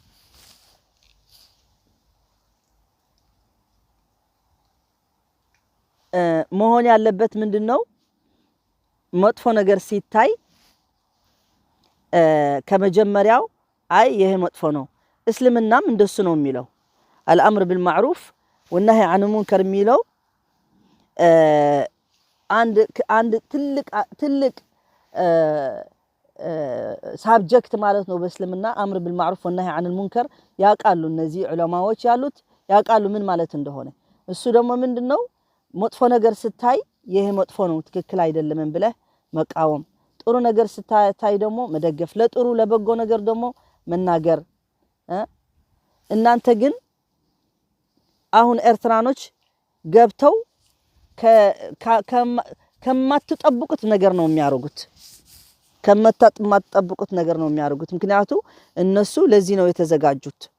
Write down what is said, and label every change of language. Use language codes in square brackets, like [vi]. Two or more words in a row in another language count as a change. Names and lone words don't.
[am] መሆን ያለበት ምንድነው መጥፎ ነገር ሲታይ ከመጀመሪያው አይ ይሄ መጥፎ ነው እስልምናም እንደሱ ነው የሚለው [ar] الامر بالمعروف والنهي عن المنكر [am] የሚለው አንድ ትልቅ ሳብጀክት ማለት ነው በእስልምና [ar] أمر بالمعروف والنهي عن المنكر [am] ያቃሉ እነዚህ ዑለማዎች ያሉት ያቃሉ ምን ማለት እንደሆነ እሱ ደግሞ ምንድነው መጥፎ ነገር ስታይ ይሄ መጥፎ ነው ትክክል አይደለም ብለህ መቃወም ጥሩ ነገር ስታይ ደግሞ መደገፍ ለጥሩ ለበጎ ነገር ደግሞ መናገር እናንተ ግን አሁን ኤርትራኖች ገብተው ከማትጠብቁት ነገር ነው የሚያርጉት ከማትጠብቁት ነገር ነው የሚያርጉት ምክንያቱ እነሱ ለዚህ ነው የተዘጋጁት